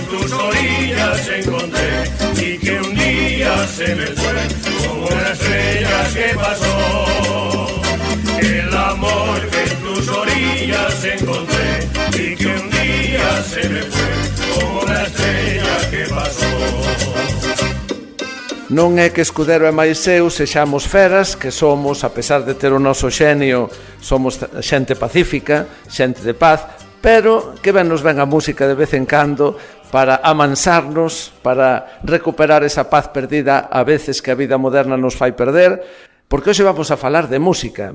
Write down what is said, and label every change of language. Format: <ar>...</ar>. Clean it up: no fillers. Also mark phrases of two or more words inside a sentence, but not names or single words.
<es>Encontré y que un día se me fue como una estrella que pasó. El amor que en tus orillas encontré y que un día se me fue como una estrella que pasó.</es> <gl>Non é que Escudero e máis eu sexamos feras, que somos, a pesar de ter o noso xenio, somos xente pacífica, xente de paz, pero que ben nos ven a música de vez en cando para amansarnos, para recuperar esa paz perdida a veces que a vida moderna nos fai perder, porque hoxe vamos a falar de música.</gl>